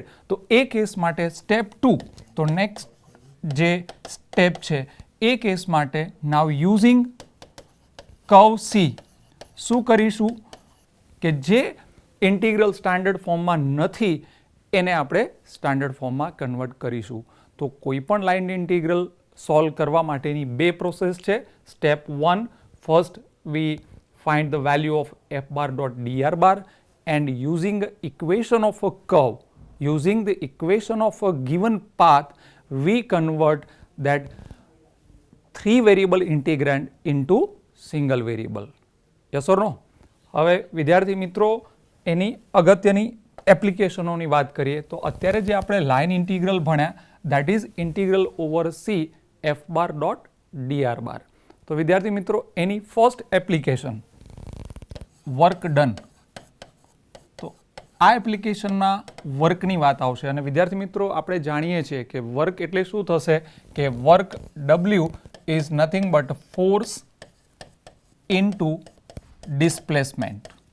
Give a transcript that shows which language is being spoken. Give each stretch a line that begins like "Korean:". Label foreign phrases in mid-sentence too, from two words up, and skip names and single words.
Gujarati: તો એ કેસ માટે સ્ટેપ 2, તો નેક્સ્ટ જે સ્ટેપ છે એ કેસ માટે
English: now using curve c
Gujarati: શું કરીશું કે જે ઇન્ટિગ્રલ સ્ટાન્ડર્ડ ફોર્મમાં નથી એને આપણે સ્ટાન્ડર્ડ ફોર્મમાં કન્વર્ટ કરીશું. તો કોઈ પણ
English: line integral
Gujarati: સોલ્વ કરવા માટેની 2 પ્રોસેસ છે.
English: step 1, first we find the value of f bar dot dr bar and using the equation of a curve, using the equation of a given path, we convert that 3 variable integrand into single variable. Yes or no?
Gujarati: હવે વિદ્યાર્થી મિત્રો, એની અગત્યની એપ્લિકેશનોની વાત કરીએ તો અત્યારે જે આપણે
English: line integral
Gujarati: ભણ્યા
English: that is integral over c f bar dot dr bar.
Gujarati: તો વિદ્યાર્થી મિત્રો, એની
English: first application work done.
Gujarati: તો આ એપ્લિકેશનના વર્કની વાત આવશે અને વિદ્યાર્થી મિત્રો આપણે જાણીએ છીએ કે વર્ક એટલે શું થશે કે
English: work W is nothing but force into displacement.